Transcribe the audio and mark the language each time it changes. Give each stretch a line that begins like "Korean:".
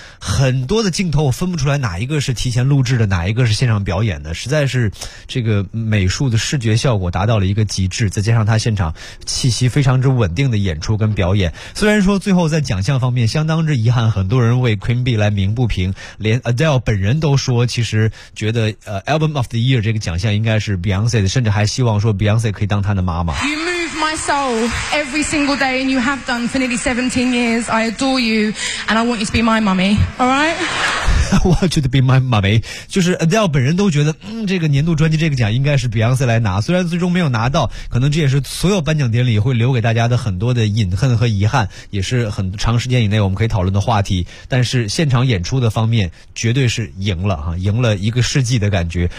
Chinese: 很多的镜头我分不出来哪一个是提前录制的哪一个是现场表演的，实在是这个美术的视觉效果达到了一个极致，再加上他现场气息非常之稳定的演出跟表演，虽然说最后在奖项方面相当之遗憾，很多人为 Queen Bee 来鸣不平，连 Adele 本人都说其实觉得Album of the Year 这个奖项应该是 Beyonce 的，甚至还希望说 Beyonce 可以当她的妈妈。
English: You move my soul every single day and you have done for nearly 17 years. I adore you and I want you to be my mommy. Alright? I want you to be my mommy.
Chinese: 就是 Adele 本人都觉得这个年度专辑这个奖应该是 Beyonce 来拿，虽然最终没有拿到，可能这也是所有颁奖典礼会留给大家的很多的隐恨和遗憾，也是很长时间以内我们可以讨论的话题，但是现场演出的方面绝对是赢了，赢了一个世纪的感觉。